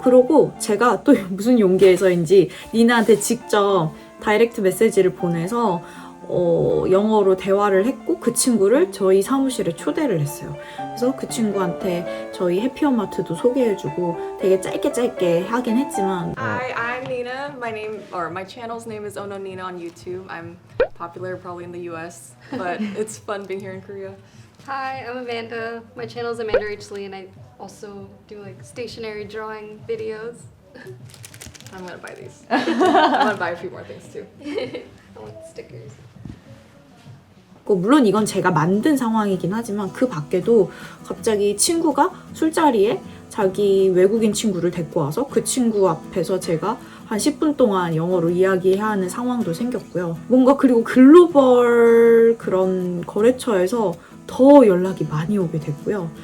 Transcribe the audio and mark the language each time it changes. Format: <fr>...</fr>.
<ko>그러고 제가 또 무슨 용기에서인지 니나한테 직접 다이렉트 메시지를 보내서 영어로 대화를 했고 그 친구를 저희 사무실에 초대를 했어요. 그래서 그 친구한테 저희 해피어마트도 소개해주고 되게 짧게 하긴 했지만</ko> <en>Hi, I'm Nina. My channel's name is Ono Nina on YouTube. I'm popular probably in the US, but it's fun being here in Korea. Hi, I'm Amanda. My channel is Amanda H. Lee, and I also do like stationary drawing videos. I'm gonna buy these. I'm gonna buy a few more things too. I want stickers.</en> <ko>물론 이건 제가 만든 상황이긴 하지만 그 밖에도 갑자기 친구가 술자리에 자기 외국인 친구를 데리고 와서 그 친구 앞에서 제가 한 10분 동안 영어로 이야기해야 하는 상황도 생겼고요. 뭔가 그리고 글로벌 그런 거래처에서 더 연락이 많이 오게 됐고요.</ko>